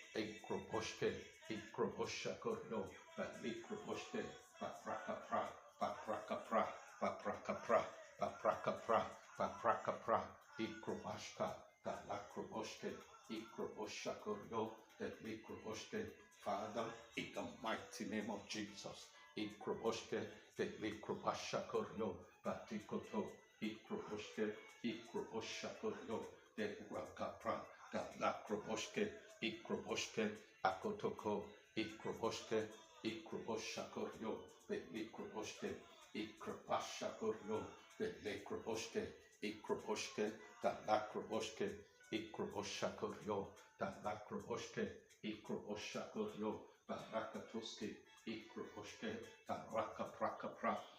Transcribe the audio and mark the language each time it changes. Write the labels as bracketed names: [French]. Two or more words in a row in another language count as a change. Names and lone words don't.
[English] ikroboshakoryo, de likroboshke, baprakapra, ikrobashka, da lakroboshke, ikroboshakoryo, de likroboshke. Father, in the mighty name of Jesus, ikroboshke, de likrobashakoryo, batikoto, ikroboshke, ikroboshakoryo, de rakapra, da lakroboshke, ikroboshke, akotoko, ikroboshke, ikroboshakoryo, de likroboshke, ikrobashakoryo, de likroboshke, ikroboshke, da lakroboshke, ikroboshakoryo, da lakroboshke, ikroboshakoryo, da rakatuske, ikroboshke, da rakaprakapra,